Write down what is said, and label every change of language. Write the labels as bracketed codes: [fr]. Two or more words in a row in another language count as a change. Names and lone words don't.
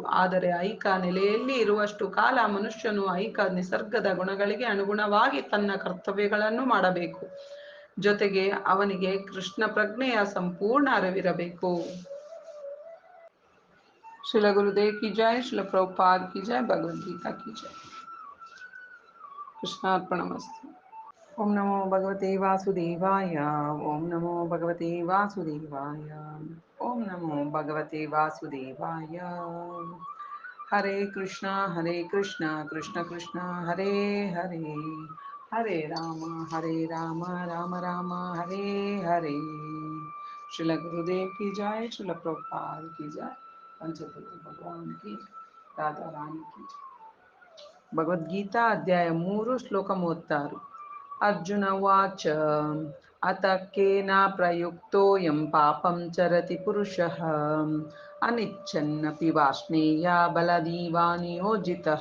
[kn] ಆದರೆ ಐಹಿಕ ನೆಲೆಯಲ್ಲಿ ಇರುವಷ್ಟು ಕಾಲ ಮನುಷ್ಯನು ಐಹಿಕ ನಿಸರ್ಗದ ಗುಣಗಳಿಗೆ ಅನುಗುಣವಾಗಿ ತನ್ನ ಕರ್ತವ್ಯಗಳನ್ನು ಮಾಡಬೇಕು. ಜೊತೆಗೆ ಅವನಿಗೆ ಕೃಷ್ಣ ಪ್ರಜ್ಞೆಯ ಸಂಪೂರ್ಣ ಅರಿವಿರಬೇಕು. [hi] श्रील गुरुदेव की जय, श्रील प्रभुपाद की जय, भगवद्गीता की जय. [sa] ಕೃಷ್ಣಾರ್ಪಣಮಸ್ತು. ಓಂ ನಮೋ ಭಗವತೆ ವಾಸುದೇವಾಯ. ಓಂ ನಮೋ ಭಗವತೆ ವಾಸುದೇವಾಯ. ಓಂ ನಮೋ ಭಗವತೆ ವಾಸುದೇವಾಯ. ಹರೇ ಕೃಷ್ಣ ಕೃಷ್ಣ ಕೃಷ್ಣ ಹರೇ ಹರೇ, ಹರೇ ರಾಮ ರಾಮ ರಾಮ ಹರೇ ಹರೇ. [hi] श्रील गुरुदेव की जय, श्रील प्रभुपाद की जय, पंचतत्व भगवान की, राधा रानी की. [kn] ಭಗವದ್ಗೀತಾ ಅಧ್ಯಾಯ 3 ಶ್ಲೋಕ 36. [sa] ಅರ್ಜುನ ವಾಚ, ಅತ ಕೇನ ಪ್ರಯುಕ್ತೋಯಂ ಪಾಪಂ ಚರತಿ ಪುರುಷಃ ಅನಿಚ್ಛನ್ನಪಿ ವಾರ್ಷ್ಣೇಯ ಬಲದೀವಾ ನಿಯೋಜಿತಃ.